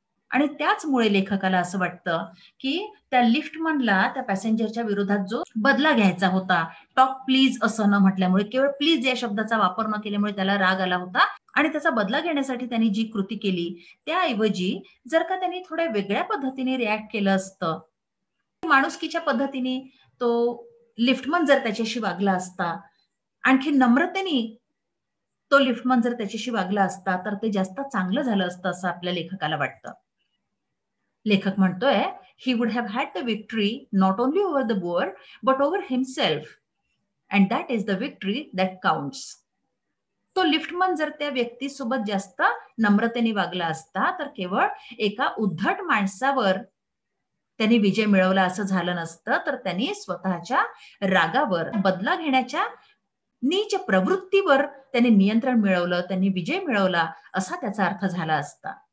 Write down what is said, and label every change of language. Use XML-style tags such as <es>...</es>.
<mr>आणि त्याचमुळे लेखकाला असं वाटतं की त्या लिफ्टमनला त्या पॅसेंजरच्या विरोधात जो बदला घ्यायचा होता टॉक प्लीज असं न म्हटल्यामुळे केवळ प्लीज या शब्दाचा वापर न केल्यामुळे त्याला राग आला होता आणि त्याचा बदला घेण्यासाठी त्यांनी जी कृती केली त्याऐवजी जर का त्यांनी थोड्या वेगळ्या पद्धतीने रिॲक्ट केलं असतं माणुसकीच्या पद्धतीने तो लिफ्टमन जर त्याच्याशी वागला असता आणखी नम्रतेने तो लिफ्टमन जर त्याच्याशी वागला असता तर ते जास्त चांगलं झालं असतं असं आपल्या लेखकाला वाटतं. लेखक म्हणतोय</mr> <en>he would have had the victory not only over the boer but over himself and that is the victory that counts.</en> <mr>तो लिफ्टमन जर त्या व्यक्तीसोबत जास्त नम्रतेने वागला असता तर केवळ एका उद्धट माणसावर त्यांनी विजय मिळवला असं झालं नसतं तर त्यांनी स्वतःच्या रागावर बदला घेण्याच्या नीच प्रवृत्तीवर त्यांनी नियंत्रण मिळवलं त्यांनी विजय मिळवला असा त्याचा अर्थ झाला असता.</mr>